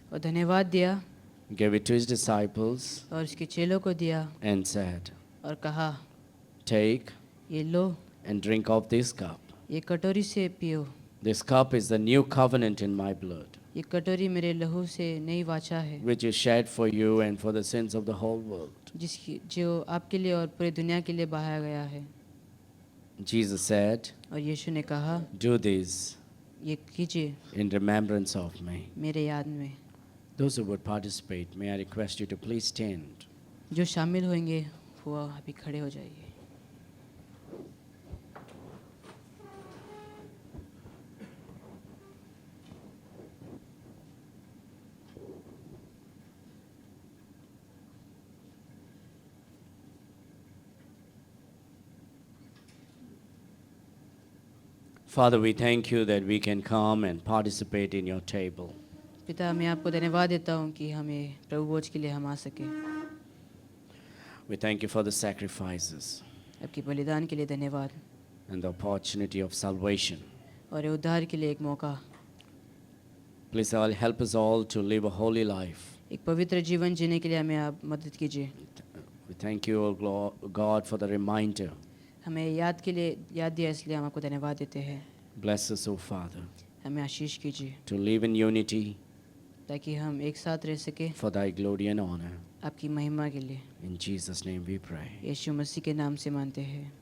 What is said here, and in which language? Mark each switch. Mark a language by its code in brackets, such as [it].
[hi] और धन्यवाद दिया [en] gave it to his disciples, [hi] और उसके चेलों को दिया [en] and said, [hi] और कहा, [en] "Take [hi] ये लो, [en] and drink of this cup. [hi] ये कटोरी से पियो, [en] This cup is the new covenant in my blood, [hi] ये कटोरी मेरे लहू से नई वाचा है, [en] which is shed for you and for the sins of the whole world." [hi] जिसकी जो आपके लिए और पूरी दुनिया के लिए बहाया गया है. [en] Jesus said, [hi] और यीशु ने कहा, [en] "Do this [hi] ये कीजिए [en] in remembrance of me." [hi] मेरे याद में. [en] Those who would participate, may I request you to please stand. [hi] जो शामिल होंगे वो अभी खड़े हो जाइए. [en] Father, we thank you that we can come and participate in your table. [hi] पिता, मैं आपको धन्यवाद देता हूँ कि हमें प्रभु भोज के लिए हम आ सके. [en] We thank you for the sacrifices [hi] आपकी बलिदान के लिए धन्यवाद [en] and the opportunity of salvation. [hi] और ये उद्धार के लिए एक मौका. [en] Please all help us all to live a holy life. [hi] एक पवित्र जीवन जीने के लिए हमें आप मदद कीजिए. [en] We thank you, O God, for the reminder. [hi] हमें याद के लिए याद दिया, इसलिए हम आपको धन्यवाद देते हैं. [en] Bless us, O Father, [hi] हमें आशीष कीजिए [en] to live in unity [hi] ताकि हम एक साथ रह सके [en] for thy glory and honor. [hi] आपकी महिमा के लिए. [en] In Jesus' name we pray. [hi] यीशु मसीह के नाम से मानते हैं.